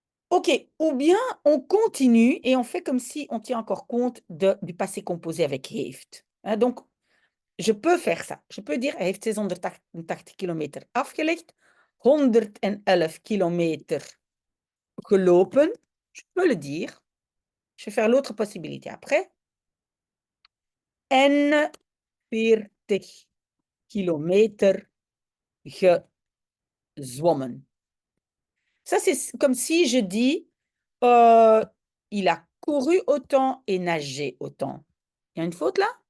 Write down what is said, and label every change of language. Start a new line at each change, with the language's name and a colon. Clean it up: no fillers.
French: OK, ou bien on continue et on fait comme si on tient encore compte du passé composé avec heeft. Hein, donc, je peux faire ça. Je peux dire,
Dutch: hij heeft 680 kilometer afgelegd, 111 kilometer gelopen.
French: Je peux le dire. Je vais faire l'autre possibilité après.
Dutch: En 40 kilometer gezwommen.
French: Ça, c'est comme si je dis, il a couru autant et nagé autant. Il y a une faute là?